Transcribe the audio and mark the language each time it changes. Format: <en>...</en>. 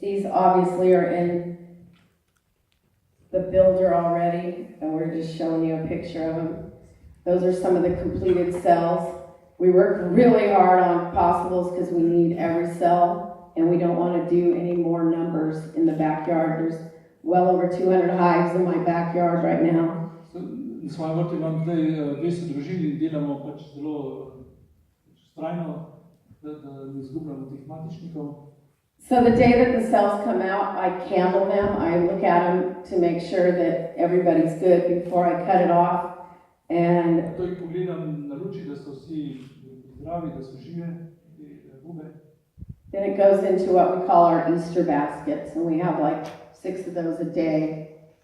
<en>These obviously are in the builder already, and we're just showing you a picture of them. Those are some of the completed cells. We work really hard on possibles because we need every cell, and we don't want to do any more numbers in the backyard. There's well over 200 hives in my backyard right now.</en> <sl>Na svojem vrtu imam zdaj 200 družin in delamo pač zelo vztrajno, da ne izgubljamo teh matičnikov.</sl> <en>So the day that the cells come out, I candle them. I look at them to make sure that everybody's good before I cut it off. And</en> <sl>to jih pogledam na luči, da so vsi zdravi, da so žive, te gube.</sl> <en>Then it goes into what we call our Easter baskets, and we have like 6 of those a day.</en>